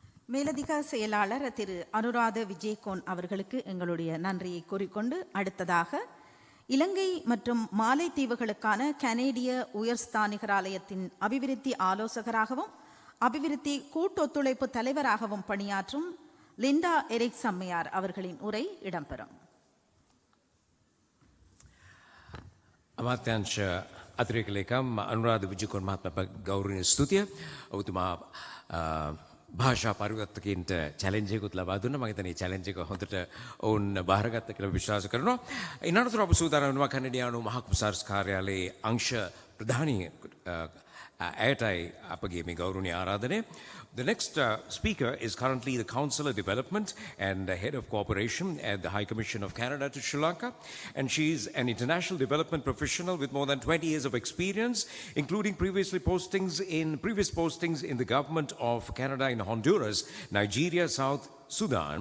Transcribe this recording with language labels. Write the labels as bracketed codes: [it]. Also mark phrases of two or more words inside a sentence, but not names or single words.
[ta] மேலதிக செயலாளர் திரு அனுராத விஜயகோன் அவர்களுக்கு எங்களுடைய நன்றியை கூறிக்கொண்டு அடுத்ததாக இலங்கை மற்றும் மாலைத்தீவுகளுக்கான கனேடிய உயர்ஸ்தானிகராலயத்தின் அபிவிருத்தி ஆலோசகராகவும் அபிவிருத்தி கூட்டொத்துழைப்பு தலைவராகவும் பணியாற்றும் லிண்டா எரிக் சம்மையார் அவர்களின் உரை இடம்பெறும். [si] අමාත්‍යංශ අතිරේක ලේකම් අනුරාධ විජයකොන් මහත්මයා ගෞරවනීය ස්තුතිය. ඔබතුමා භාෂා පරිවර්තකයන්ට චැලෙන්ජ් එකකුත් ලබා දුන්නා. මම හිතන්නේ චැලෙන්ජ් එක හොඳට ඔවුන් බාරගත්ත කියලා විශ්වාස කරනවා. ඉන්නතර ඔබ සූදානම් වෙනවා කැනඩියානු මහ කුමාරස් කාර්යාලයේ අංශ ප්‍රධානී ඇයටයි අපගේ මේ ගෞරවනීය ආරාධනය. [en] The next speaker is currently the Councillor Development and Head of Cooperation at the High Commission of Canada to Sri Lanka. And she's an international development professional with more than 20 years of experience, including previous postings in the government of Canada in Honduras, Nigeria, South Sudan.